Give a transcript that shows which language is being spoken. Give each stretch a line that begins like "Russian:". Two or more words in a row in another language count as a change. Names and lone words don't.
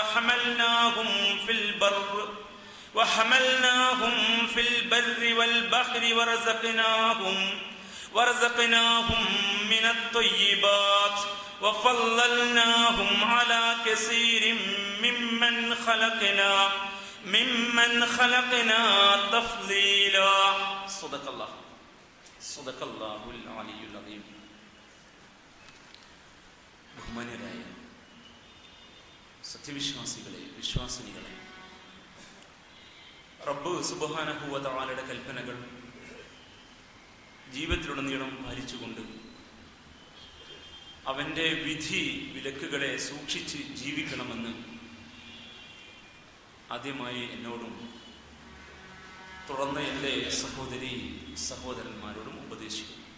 Arabic: وحملناهم في البر والبحر ورزقناهم من الطيبات وفضلناهم على كثير ممن خلقنا تفضيلا صدق الله العلي العظيم.
Malayalam: ബഹുമാന്യരായ സത്യവിശ്വാസികളെ, വിശ്വാസിനികളെ, റബ്ബ്
Arabic: سبحانه وتعالى
Malayalam: കൽപ്പനകൾ ജീവിതത്തിലുടനീളം പാലിച്ചുകൊണ്ട് അവൻ്റെ വിധി വിലക്കുകളെ സൂക്ഷിച്ച് ജീവിക്കണമെന്ന് ആദ്യമായി എന്നോടും തുടർന്ന് എൻ്റെ സഹോദരി സഹോദരന്മാരോടും ഉപദേശിക്കുന്നു.